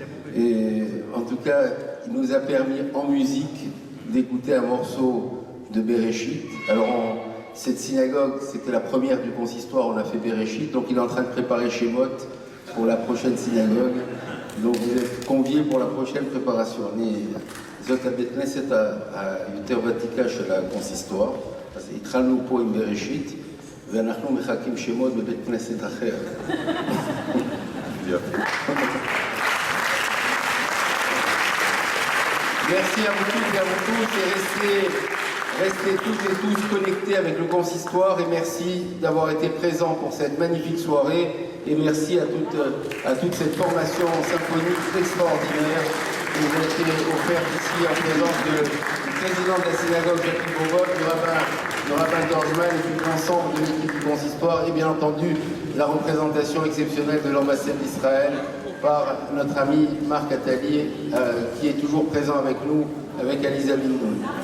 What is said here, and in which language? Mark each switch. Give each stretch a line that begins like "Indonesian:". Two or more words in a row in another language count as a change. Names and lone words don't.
French: Et en tout cas, il nous a permis en musique d'écouter un morceau de Bereshit. Alors cette synagogue, c'était la première du consistoire, on a fait Bereshit, donc il est en train de préparer Shemot pour la prochaine synagogue. Donc vous êtes conviés pour la prochaine préparation.
Hebrew: זאת הבית כנסת היותר ותיקה של הקונסיסטואר, אז התחלנו פה עם בראשית, ואנחנו מחכים שמות בבית כנסת אחר.
French: Merci à vous toutes et à vous tous, et restez toutes et tous connectés avec le consistoire, et merci d'avoir été présents pour cette magnifique soirée, et merci à toute cette formation symphonique extraordinaire qui nous a été offerte ici en présence du président de la synagogue Jacques Bobot, le rabbin Dorjman et puis l'ensemble de l'équipe du consistoire, et bien entendu la représentation exceptionnelle de l'ambassade d'Israël par notre ami Marc Attali, qui est toujours présent avec nous, avec Aliza Binoun.